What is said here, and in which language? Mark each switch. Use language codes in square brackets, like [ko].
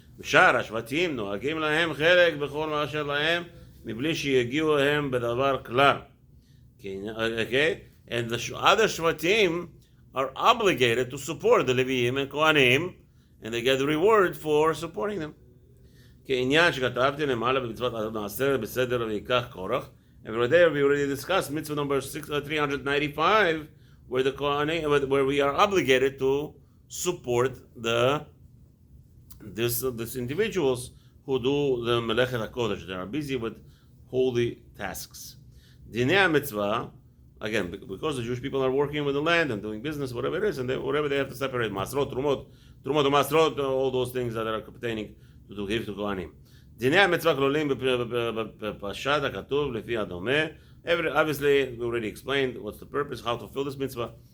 [he] ושאר השבטים נוהגים להם חלק בכל מה אשר להם מבלי שיגיעו הם בדבר כלל. [en] Okay? And the other shvatim are obligated to support the Leviim and Kohanim, and they get the reward for supporting them. [he] כעניין שכתבתי למעלה במצוות נעשה בסדר ויקח קורח, [en] and over there we already discussed mitzvah number 395, where the Kohanim, where we are obligated to support this individuals who do the Melechet HaKodesh. They are busy with holy tasks. Dinei mitzvah, again, because the Jewish people are working with the land and doing business, whatever it is, and whatever they have to separate, masrot, trumot, masrot, all those things that are pertaining to give to Kohanim. [he] Dinei המצווה כלולים בפרשת הכתוב לפי הדומה. [en] Obviously, we already explained what's the purpose, how to fulfill this mitzvah.